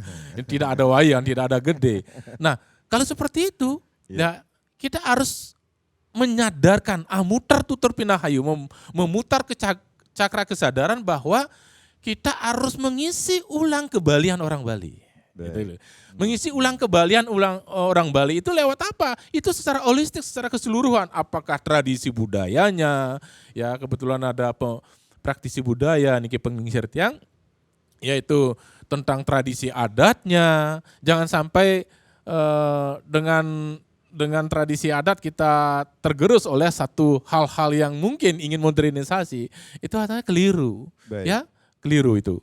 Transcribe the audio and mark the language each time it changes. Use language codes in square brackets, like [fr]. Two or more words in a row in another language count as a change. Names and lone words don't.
[id] Tidak ada Wayan, tidak ada gede. Nah, kalau seperti itu, ya kita harus menyadarkan [ban] mutar tutur pinahayu, [id] memutar ke cakra kesadaran bahwa kita harus mengisi ulang kebalian orang Bali. Gitu. Mengisi ulang kebalian orang Bali itu lewat apa? Itu secara holistik, secara keseluruhan. Apakah tradisi budayanya, ya kebetulan ada praktisi budaya [ban] niki pengingsir tiang, [id] yaitu tentang tradisi adatnya. Jangan sampai dengan tradisi adat kita tergerus oleh satu hal-hal yang mungkin ingin modernisasi. Itu artinya keliru. Baik. Ya, keliru itu.